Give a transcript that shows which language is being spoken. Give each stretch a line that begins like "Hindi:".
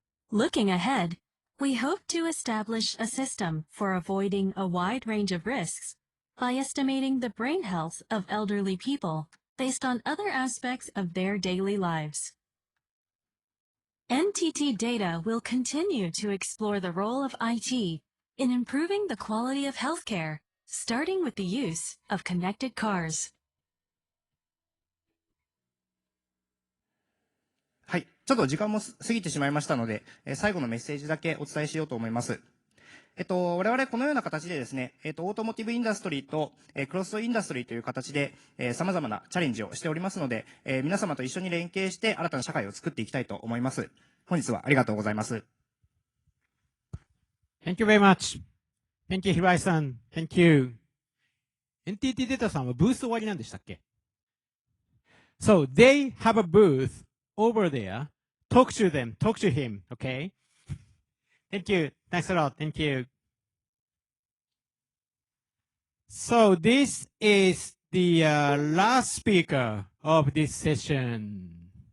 English: Looking ahead, we hope to establish a system for avoiding a wide range of risks by estimating the brain health of elderly people based on other aspects of their daily lives. NTT Data will continue to explore the role of IT in improving the quality of healthcare, starting with the use of connected cars.
Japanese: はい。ちょっと時間も過ぎてしまいましたので、最後のメッセージだけお伝えしようと思います。我々このような形でですね、オートモティブインダストリーと、クロスインダストリーという形で、様々なチャレンジをしておりますので、皆様と一緒に連携して新たな社会を作っていきたいと思います。本日はありがとうございます。
English: Thank you very much. Thank you, Hirai-san. Thank you.
Japanese: NTT データさんはブース終わりなんでしたっけ？
English: So, they have a booth over there. Talk to them. Talk to him. Okay? Thank you. Thanks a lot. Thank you. So this is the last speaker of this session.